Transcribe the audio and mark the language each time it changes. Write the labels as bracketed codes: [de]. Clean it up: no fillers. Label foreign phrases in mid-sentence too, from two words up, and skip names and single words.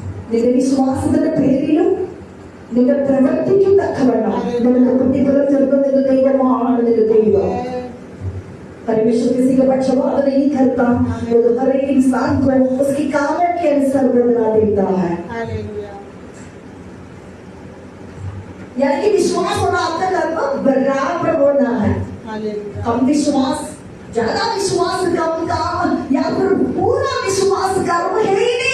[ml] നിന്റെ വിശ്വാസത്തിന്റെ പേരിലും നിന്റെ പ്രവൃത്തിക്കും തക്കവണ്ണം നിനക്ക് പ്രതിഫലം നൽകുന്ന ദൈവമാണ് നിന്റെ ദൈവം. [hi] परमेश्वर किसी का पक्षपात नहीं करता, वो हर एक इंसान को उसके कामों के अनुसार बदला देता है। यानी कि विश्वास होना आपका लगभग बराबर होना है। कम विश्वास, ज्यादा विश्वास, कम काम, या फिर पूरा विश्वास कर्म है ही नहीं।